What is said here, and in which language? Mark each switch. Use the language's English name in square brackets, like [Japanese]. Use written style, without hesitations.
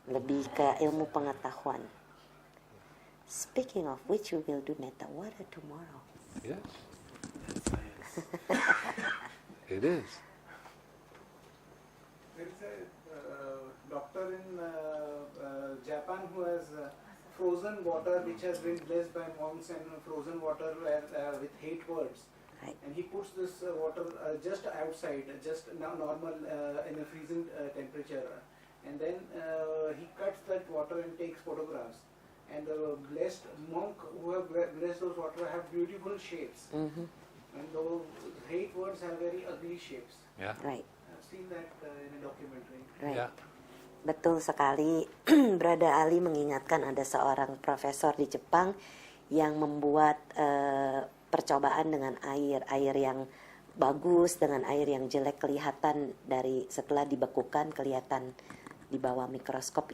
[Indonesian] Lebih ke ilmu pengetahuan. [English] Speaking of which, we will do metta water tomorrow. Yes. It is. There is a doctor in Japan who has frozen water which has been blessed by monks, and frozen water with hate words. Right. And he puts this water just outside, just normal in a freezing temperature. And then he cuts that water and takes photographs. And the blessed monk who have blessed those water have beautiful shapes. Mhm. And those hate words have very ugly shapes. Yeah. Right, I've seen that in a documentary. right. Yeah. [Indonesian] Betul sekali. Brother Ali mengingatkan ada seorang profesor di Jepang yang membuat percobaan dengan air yang bagus dengan air yang jelek, kelihatan dari setelah dibekukan kelihatan di bawah mikroskop.